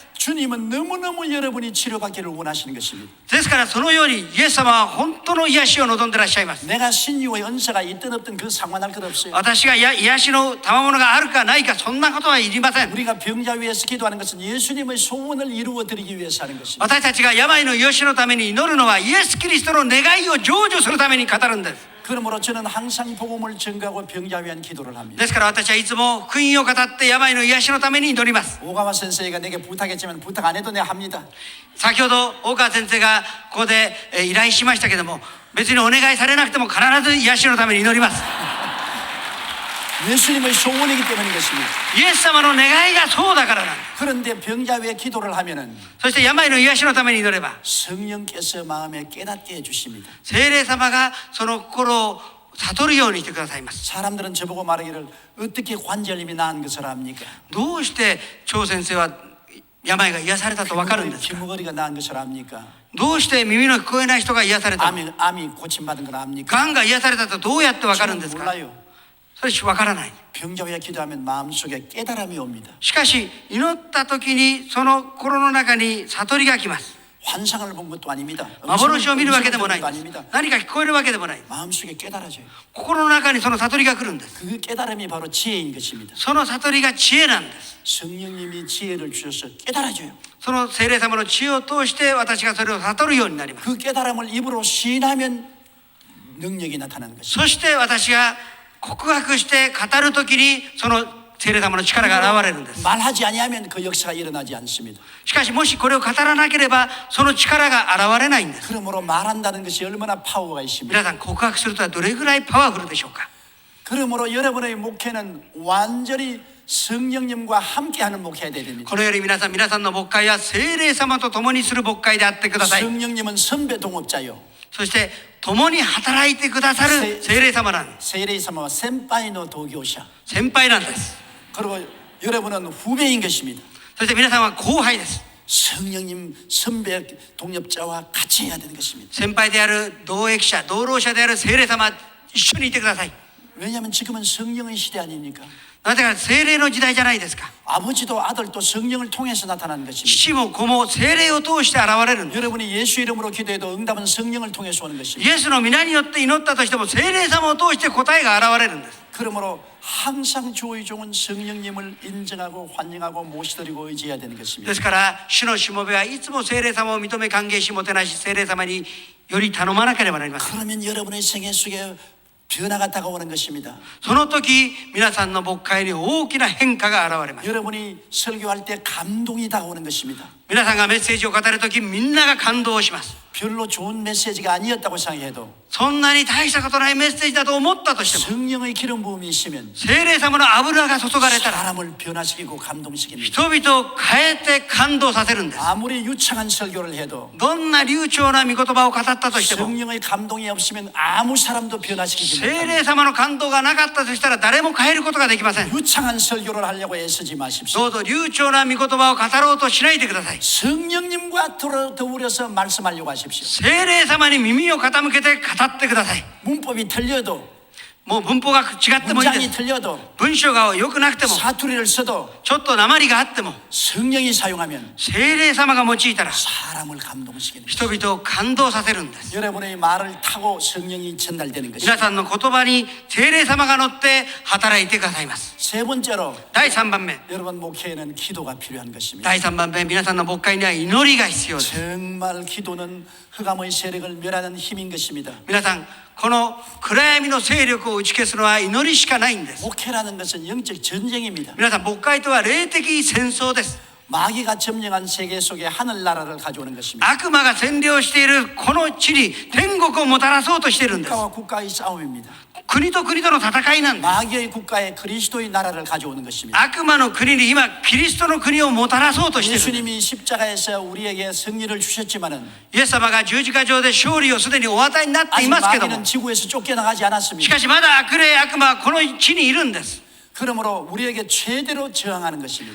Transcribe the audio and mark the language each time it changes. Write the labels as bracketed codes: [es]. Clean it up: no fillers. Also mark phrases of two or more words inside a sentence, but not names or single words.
[ko] 주님은 너무너무 여러분이 치료받기를 원하시는 것입니다. [ja] ですからそのようにイエス様は本当の癒しを望んでらっしゃいます。 [ko] 내가 신유의 은사가 있든 없든 그 상관할 것 없어요. [ja] 私が癒しの賜物があるかないかそんなことはいりません。 [ko] 우리가 병자 위해서 기도하는 것은 예수님의 소원을 이루어 드리기 위해서 하는 것입니다. [ja] 私たちが病の癒しのために祈るのはイエス・キリストの願いを成就するために語るんです。 [ko] 그러므로 저는 항상 복음을 전가하고 병자 위한 기도를 합니다. [ja] ですから私はいつも福音を語って病の癒しのために祈ります。 [ko] 오가와 선생이가 내게 부탁했지만 부탁 안 해도 내가 합니다. [ja] 先ほど大川先生がここで依頼しましたけども別にお願いされなくても必ず癒しのために祈ります。 [ko] 예수님의 소원이기 때문인 것입니다. [ja] イエス様の願いがそうだからなんです。 [ko] 그런데 병자 위에 기도를 하면은 [ja] そして病の癒しのために祈れば [ko] 성령께서 마음에 깨닫게 해주십니다. [ja] 聖霊様がその心を悟るようにしてくださいます。 [ko] 사람들은 저보고 말하기를 어떻게 관절염이 나은 것을 압니까? [ja] どうして張先生は病が癒されたと分かるんですか。 [ko] 귀머거리가 나은 것을 압니까? [ja] どうして耳の聞こえない人が癒されたの。 [ko] 암이 고침받은 걸 압니까? [ja] がんが癒されたとどうやって分かるんですか。 [ko] 몰라요. [ja] それ分からない。 [ko] 병자 위에 기도하면 마음속에 깨달음이 옵니다. [ja] しかし祈った時にその心の中に悟りが来ます。 [ko] 환상을 본 것도 아닙니다. [ja] 幻を見るわけでもないん [ko] 것도 [ja] です。 [ko] 아닙니다. [ja] 何か聞こえるわけでもない。 [ko] 마음속에 깨달아져요. [ja] 心の中にその悟りが来るんです。 [ko] 그 깨달음이 바로 지혜인 것입니다. [ja] その悟りが知恵なんです。 [ko] 성령님이 지혜를 주셔서 깨달아져요. [ja] その聖霊様の知恵を通して私がそれを悟るようになります。 [ko] 그 깨달음을 입으로 시인하면 능력이 나타나는 것입니다. [ja] そして私が告白して語る時にその聖霊様の力が現れるんです。 [ko] 말하지 아니하면 그 역사가 일어나지 않습니다. [ja] しかしもしこれを語らなければその力が現れないんです。 [ko] 그러므로 말한다는 것이 얼마나 파워가 있습니다. [ja] 皆さん告白するとはどれぐらいパワフルでしょうか。 [ko] 그러므로 여러분의 목회는 완전히 성령님과 함께하는 목회가 되어야 됩니다. [ja] このより皆さんの牧会は聖霊様と共にする牧会であってください。 [ko] 성령님은 선배 동업자요. [ja] そして共に働いてくださる聖霊様なんです。聖霊様は先輩の同業者. 先輩なんです。 [ko] 그리고 여러분은 후배인 것입니다. [ja] そして皆さんは後輩です。 [ko] 성령님 선배 동업자와 같이 해야 되는 것입니다. [ja] 先輩である同益者同労者である聖霊様一緒にいてください。 [ko] 왜냐하면 지금은 성령의 시대 아닙니까? [ja] なぜか聖霊の時代じゃないですか。 [ko] 아버지도 아들도 성령을 통해서 나타나는 것입니다. [ja] 父も子も聖霊を通して現れるんです。 [ko] 여러분이 예수 이름으로 기도해도 응답은 성령을 통해서 오는 [ja] イ [ko] 것입니다. [ja] エスの皆によって祈ったとしても聖霊様を通して答えが現れるんです。 [ko] 그러므로 항상 주의 종은 성령님을 인정하고 환영하고 모시드리고 의지해야 되는 [ja] で [ko] 것입니다. [ja] すから主のしもべはいつも聖霊様を認め歓迎しもてなし聖霊様により頼まなければなりません。 [ko] 그러면 여러분의 생애 속에 변화가 다가오는 것입니다. [ja] その時皆さんの牧会に大きな変化が現れます。 [ko] 여러분이 설교할 때 감동이 다가오는 것입니다. [ja] 皆さんがメッセージを語る時みんなが感動します。 [ko] 별로 좋은 메시지가 아니었다고 생각해도 [ja] そんなに大したことないメッセージだと思ったとしても [ko] 성령의 기름 부음이 있으면 [ja] 聖霊様の油が注がれたら [ko] 사람을 변화시키고 감동시킵니다. [ja] 人々を変えて感動させるんです。 [ko] 아무리 유창한 설교를 해도 [ja] どんな流暢な御言葉を語ったとしても [ko] 성령의 감동이 없으면 아무 사람도 변화시키지 [ja] 聖 [ko] 못합니다. [ja] 霊様の感動がなかったとしたら誰も変えることができません。 [ko] 유창한 설교를 하려고 애쓰지 마십시오. [ja] どうぞ流暢な御言葉を語ろうとしないでください。 [ko] 성령님과 더불어서 말씀하려고 하십시오. [ja] 聖霊様に耳を傾けて語ってください。 [ko] 문법이 틀려도 [ja] もう文法が違ってもいいで [ko] 문장이 [ja] す。 [ko] 틀려도 [ja] 文章が良くなくても [ko] 사투리를 써도 [ja] ちょっと訛りがあっても [ko] 성령이 사용하면 [ja] 聖霊様が用いたら [ko] 사람을 감동시키는 것입니다. [ja] 人々を感動させるんです。 [ko] 여러분의 말을 타고 성령이 전달되는 것입니다. [ja] 皆さんの言葉に聖霊様が乗って働いてくださいます。 [ko] 세 번째로 [ja] 第3番目 [ko] 여러분 목회에는 기도가 필요한 것입니다. [ja] 第3番目皆さんの牧会には祈りが必要です。 [ko] 정말 기도는 흑암의 세력을 멸하는 힘인 것입니다. [ja] 皆さんこの暗闇の勢力を打ち消すのは祈りしかないんです。 [ko] 목회라는 것은 영적 전쟁입니다. [ja] 皆さん、牧会とは霊的戦争です。 [ko] 마귀가 점령한 세계 속에 하늘나라를 가져오는 것입니다. [ja] 悪魔が占領しているこの地に天国をもたらそうとしているんです。 [ko] 국가와 국가의 싸움입니다. [ja] 国と国との戦いなんです。 [ko] 마귀의 국가에 그리스도의 나라를 가져오는 것입니다. [ja] 悪魔の国に今キリストの国をもたらそうとしているんです。 [ko] 예수님이 십자가에서 우리에게 승리를 주셨지만은 [ja] イエス様が十字架上で勝利をすでにお与えになってい [ko] 아직 [ja] ますけども、 [ko] 마귀는 지구에서 쫓겨나가지 [ja] し [ko] 않았습니다. [ja] かしまだ悪霊悪魔はこの地にいるんです。 [ko] 그러므로 우리에게 최대로 저항하는 것입니다.